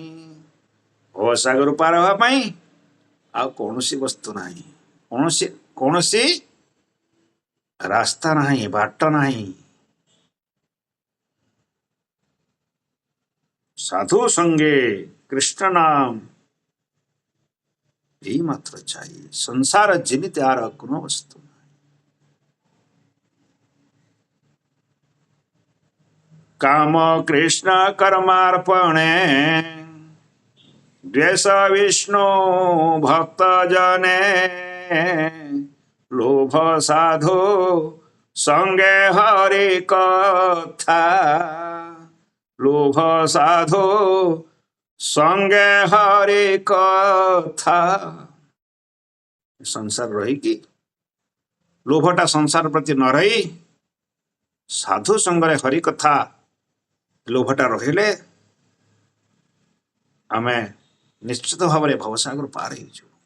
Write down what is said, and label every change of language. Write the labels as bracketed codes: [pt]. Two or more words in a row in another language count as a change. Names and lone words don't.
[or] ଭବସାଗର ପାର ହେବା ପାଇଁ ଆଉ କୌଣସି ବସ୍ତୁ ନାହିଁ, କୌଣସି ରାସ୍ତା ନାହିଁ, ବାଟ ନାହିଁ। [bn] সাধু সঙ্গে কৃষ্ণ নাম এই মাত্র চাই, সংসার জীবিতে আর কোনো বস্তু নাই। কাম কৃষ্ণ কর্মার্পণে দ্বেষ বিষ্ণু ভক্ত জনে, লোভ সাধু সঙ্গে হরি কথা, লোভ সাধু সঙ্গে হরি কথা। [or] ସଂସାର ରହିକି ଲୋଭଟା ସଂସାର ପ୍ରତି ନ ରହି ସାଧୁ ସଙ୍ଗରେ ହରି କଥା ଲୋଭଟା ରହିଲେ ଆମେ ନିଶ୍ଚିତ ଭାବରେ ଭବସାଗର ପାର ହେଇଯିବୁ।